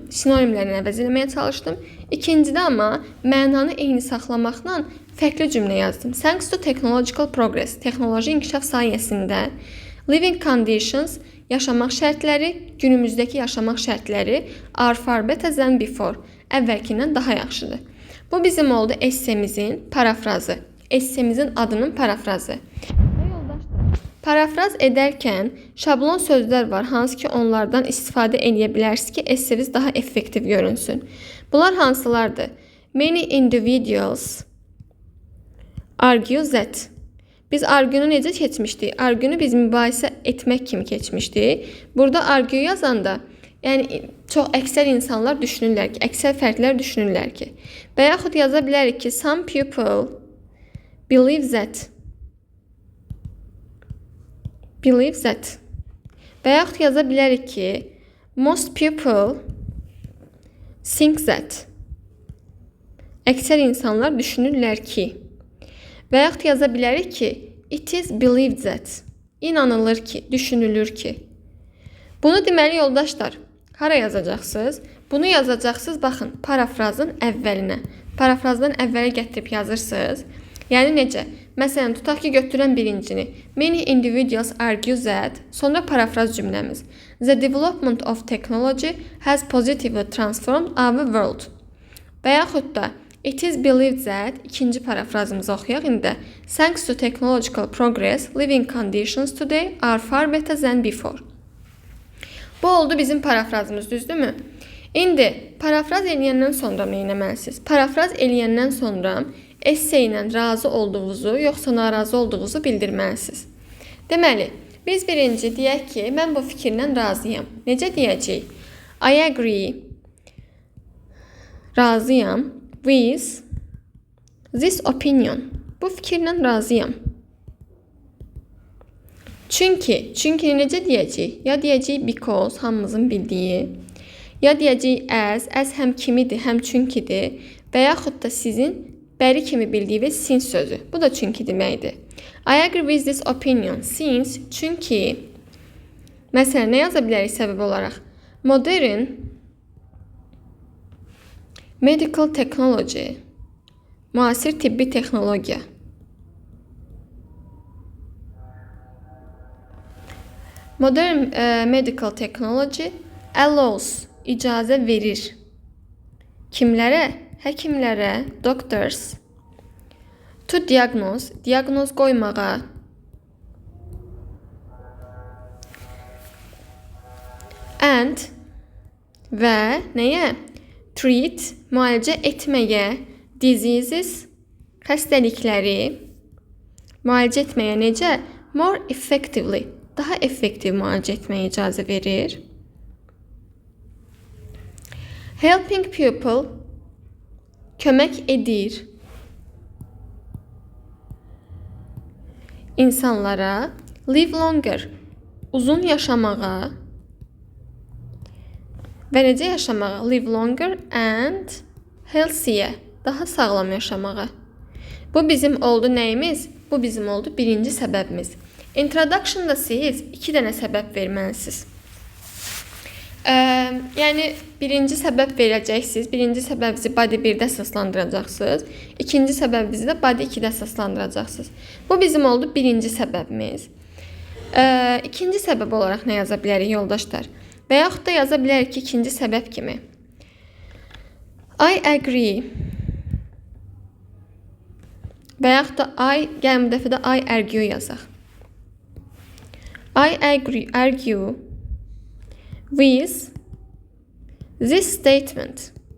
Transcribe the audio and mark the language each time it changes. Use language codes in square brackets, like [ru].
[az] Sinonimlərini əvəz etməyə çalışdım. İkincidə amma mənanı eyni saxlamaqla fərqli cümlə yazdım. [en] Thanks to technological progress, [az] texnoloji inkişaf sayəsində. [en] Living conditions, [az] yaşamaq şərtləri, günümüzdəki yaşamaq şərtləri [en] are far better than before, [az] əvvəlkindən daha yaxşıdır. Bu bizim oldu essemizin parafrazı. Essemizin adının parafrazı. Parafraz edərkən şablon sözlər var, hansı ki onlardan istifadə edə bilərsiniz ki, esseniz daha effektiv görünsün. Bunlar hansılardır? [en] Many individuals argue that. [az] Biz argunu necə keçmişdik? Argunu biz mübahisə etmək kimi keçmişdik. Burada argue yazanda, yəni çox əksər insanlar düşünürlər ki, əksər fərdlər düşünürlər ki. Və yaxud yaza bilərik ki, [en] some people believe that. Believe that. [az] Və yaxud yaza bilərik ki, [en] most people think that. [az] Əksər insanlar düşünürlər ki. Və yaxud yaza bilərik ki, [en] it is believed that. [az] İnanılır ki, düşünülür ki. Bunu deməli yoldaşlar, hara yazacaqsınız? Bunu yazacaqsınız, baxın, parafrazın əvvəlinə. Parafrazdan əvvələ gətirib yazırsınız. Yəni necə? Məsələn, tutaq ki, götürən birincini. [en] Many individuals argue that. [az] Sonra parafraz cümləmiz. [en] The development of technology has positively transformed our world. [az] Və yaxud da [en] it is believed that, [az] ikinci parafrazımızı oxuyaq indi. [en] Thanks to technological progress, living conditions today are far better than before. [az] Bu oldu bizim parafrazımız, düzdürmü? İndi parafraz eləyəndən sonra nə etməlisiniz? Parafraz eləyəndən sonra esse ilə razı olduğunuzu, yoxsa narazı olduğunuzu bildirməlisiniz. Deməli, biz birinci deyək ki, mən bu fikirlə razıyam. Necə deyəcəyik? [en] I agree. [az] Razıyam. [en] With this opinion. [az] Bu fikirlə razıyam. Çünki necə deyəcəyik? Ya deyəcəyik because, hamımızın bildiyi. Ya deyəcəyik as həm kimidir, həm çünkidir. Və yaxud da sizin bəri kimi bildiyiniz since sözü. Bu da çünki deməkdir. [en] I agree with this opinion since, çünki. [az] Məsələn, nə yaza bilərik səbəb olaraq? [en] Modern medical technology, [az] müasir tibbi texnologiya. [en] Modern medical technology allows, [az] icazə verir. Kimlərə? Həkimlərə, doctors. [en] To diagnose, [az] diaqnoz qoymağa. And və nəyə? Treat, müalicə etməyə, diseases, xəstəlikləri, müalicə etməyə necə? [en] More effectively, [az] daha effektiv müalicə etməyə icazə verir. [en] Helping people, [az] kömək edir. İnsanlara, [en] live longer, [az] uzun yaşamağa. Və necə yaşamağa? [en] Live longer and healthier. [az] Daha sağlam yaşamağa. Bu bizim oldu nəyimiz? Bu bizim oldu birinci səbəbimiz. Introduction-da siz 2 dənə səbəb verməlisiniz. Yəni birinci səbəb verəcəksiniz. Birinci səbəbinizi body 1-də əsaslandıracaqsınız. İkinci səbəbinizi də body 2-də əsaslandıracaqsınız. Bu bizim oldu birinci səbəbimiz. İkinci səbəb olaraq nə yaza bilərik yoldaşlar? Və yaxud da yaza bilərik ki, ikinci səbəb kimi. [en] I agree. [az] Və yaxud da gəlin bu dəfə də [en] I argue [az] yazaq. [en] I argue with this statement.